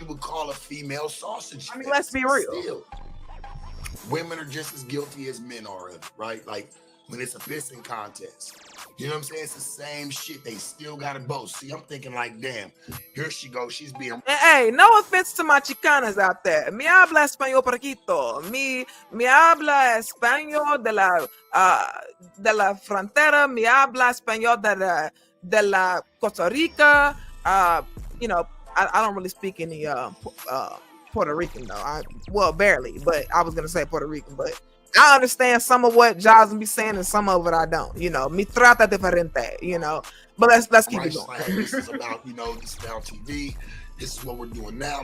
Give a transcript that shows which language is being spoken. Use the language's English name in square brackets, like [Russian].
[English] you would call a female sausage. I mean, let's be real. Still, women are just as guilty as men are of it, right? Like when it's a pissing contest. You know what I'm saying? It's the same shit. They still gotta boast. See, I'm thinking like, damn, here she goes. She's being. And, hey, no offense to my chicanas out there. [Spanish] Me habla español poquito. Me habla español de la frontera. Me habla español de la Costa Rica. [English] You know, I don't really speak any Puerto Rican though. Well, barely, but I was gonna say Puerto Rican, but I understand some of what Jasmine be saying and some of it I don't. You know, [Spanish] mi trata diferente. [English] You know, but let's keep it going. Like, this is about, you know, this is about TV. This is what we're doing now.